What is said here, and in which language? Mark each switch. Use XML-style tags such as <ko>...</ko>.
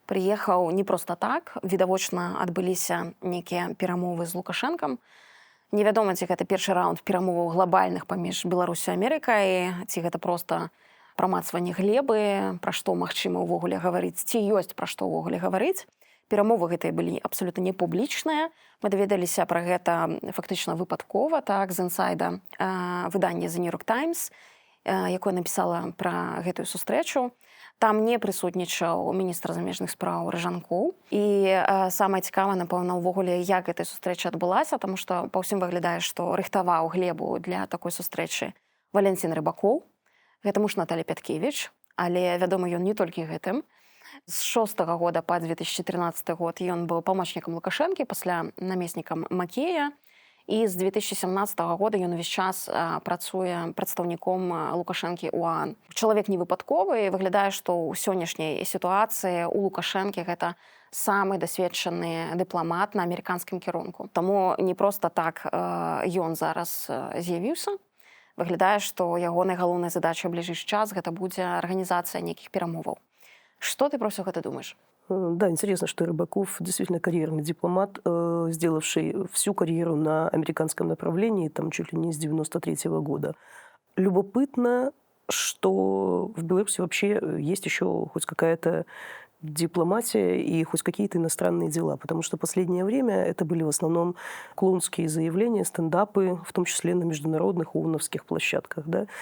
<be>Прыехаў не проста так, відавочна адбыліся нейкія перамовы з Лукашэнкам. Невядома, ці гэта першы раунд перамоваў глобальных паміж Беларусю і Амерыкай, ці гэта проста прамацванне глебы, пра што магчыма ўвогуле гаварыць, ці ёсць пра што ўвогуле гаварыць. Перамовы гэтыя былі абсалютна не публічныя. Мы даведаліся пра гэта фактычна выпадкова, так, з інсайда выдання The New York Times, якое напісала пра гэтую сустрэчу. Там не прысутнічаў міністр замежных спраў Ражанкоў. І самае цікавае, напэўна, увогуле, як гэтай сустрэча адбылася, таму што па ўсім выглядае, што рыхтаваў глебу для такой сустрэчы Валянцін Рыбакоў. Гэта муж Наталі Пяткевіч, але вядома ён не толькі гэтым. З 2006 года па 2013 год ён быў памочнікам Лукашэнкі, пасля намеснікам Макея. І з 2017 года ён увесь час працуе прадстаўніком Лукашэнкі ў ОАН. Чалавек не выпадковы, выглядае, што ў сённяшняй сітуацыі у Лукашэнкі гэта самы дасведчаны дыпламат на амерыканскім кірунку. Таму не проста так ён зараз з'явіўся. Выглядае, што ягонай галоўнай задачай ў бліжэйшы час гэта будзе арганізацыя нейкіх перамоваў.</be> <ru>Что ты про все это думаешь? Да, интересно, что Рыбаков действительно карьерный дипломат, сделавший всю карьеру на американском направлении, там чуть ли не с 93-го года. Любопытно, что в Беларуси вообще есть еще хоть какая-то дипломатия и хоть какие-то иностранные дела, потому что последнее время это были в основном клоунские заявления, стендапы, в том числе на международных ООНовских площадках. Да?</ru>